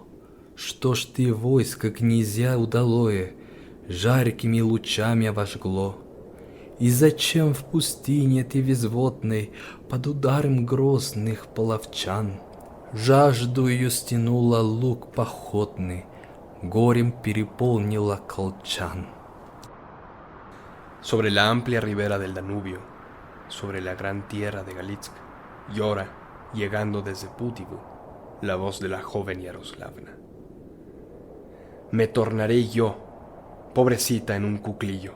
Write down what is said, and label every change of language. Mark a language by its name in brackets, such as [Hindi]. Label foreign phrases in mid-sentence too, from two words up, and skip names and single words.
[Russian] Что ж ты войско князья удалое жаркими лучами обожгло? И зачем в пустыне ты безводной под ударом грозных половчан жажду ее стянула лук походный, горем переполнила колчан? [Spanish] Sobre la amplia ribera del Danubio, sobre la gran tierra de Galitsk, llora, llegando desde Pútivu, la voz de la joven Yaroslavna. Me tornaré yo, pobrecita, en un cuclillo.